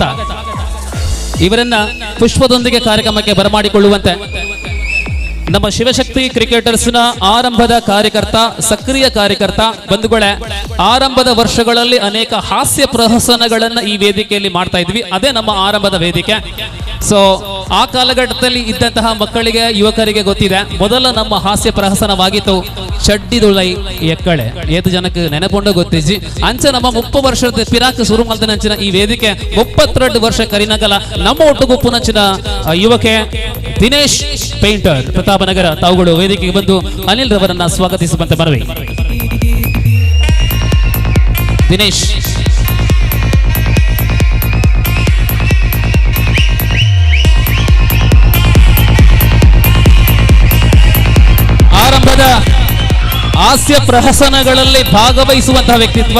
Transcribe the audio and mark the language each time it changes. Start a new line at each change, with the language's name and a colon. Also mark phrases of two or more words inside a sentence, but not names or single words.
Kannada: ಇವರನ್ನ ಪುಷ್ಪದೊಂದಿಗೆ ಕಾರ್ಯಕ್ರಮಕ್ಕೆ ಬರಮಾಡಿಕೊಳ್ಳುವಂತೆ ನಮ್ಮ ಶಿವಶಕ್ತಿ ಕ್ರಿಕೆಟರ್ಸ್ನ ಆರಂಭದ ಕಾರ್ಯಕರ್ತ, ಸಕ್ರಿಯ ಕಾರ್ಯಕರ್ತ. ಬಂಧುಗಳೇ, ಆರಂಭದ ವರ್ಷಗಳಲ್ಲಿ ಅನೇಕ ಹಾಸ್ಯ ಪ್ರಹಸನಗಳನ್ನ ಈ ವೇದಿಕೆಯಲ್ಲಿ ಮಾಡ್ತಾ ಇದ್ವಿ. ಅದೇ ನಮ್ಮ ಆರಂಭದ ವೇದಿಕೆ. ಸೊ ಆ ಕಾಲಘಟ್ಟದಲ್ಲಿ ಇದ್ದಂತಹ ಮಕ್ಕಳಿಗೆ, ಯುವಕರಿಗೆ ಗೊತ್ತಿದೆ. ಮೊದಲ ನಮ್ಮ ಹಾಸ್ಯ ಪ್ರಹಸನವಾಗಿತ್ತು ಚಡ್ಡಿದುಳೈ ಎಕ್ಕಳೆ.
Tulu: ಏತು ಜನಕ್ಕೆ ನೆನಪುಂಡ ಗೊತ್ತಿಜ್ಜಿ ಅಂಚ ನಮ್ಮ 30 ವರ್ಷದ ಪಿರಾಕ್ ಶುರು ಮಲ್ತನಂಚಿನ ಈ ವೇದಿಕೆ 32 ವರ್ಷ ಕರಿನಗಲ ನಮ್ಮ ಒಟ್ಟುಗುಪ್ಪುನಂಚಿನ ಯುವಕೆ ದಿನೇಶ್ ಪೇಂಟರ್ ಪ್ರತಾಪನಗರ
Kannada: ತಾವುಗಳು ವೇದಿಕೆಗೆ ಬಂದು ಅನಿಲ್ ರವರನ್ನ ಸ್ವಾಗತಿಸುವಂತೆ ಮನವಿ. ದಿನೇಶ್ ಆರಂಭದ ಹಾಸ್ಯ ಪ್ರಹಸನಗಳಲ್ಲಿ ಭಾಗವಹಿಸುವಂತಹ ವ್ಯಕ್ತಿತ್ವ.